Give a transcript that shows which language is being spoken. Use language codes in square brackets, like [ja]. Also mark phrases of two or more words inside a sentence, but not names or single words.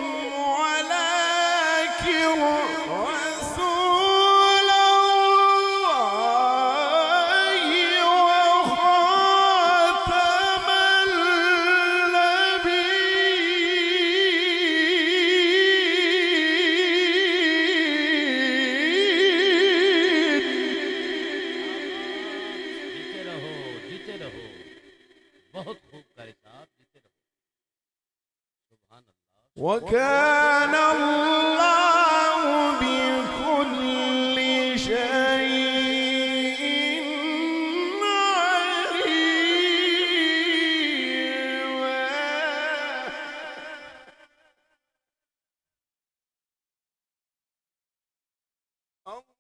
[ar] ولكن رسول الله وخاتم [hi] जीते रहो, बहुत खूब करे साहब, जीते रहो। [ar] سبحان الله. وكان الله بكل شيء عليما.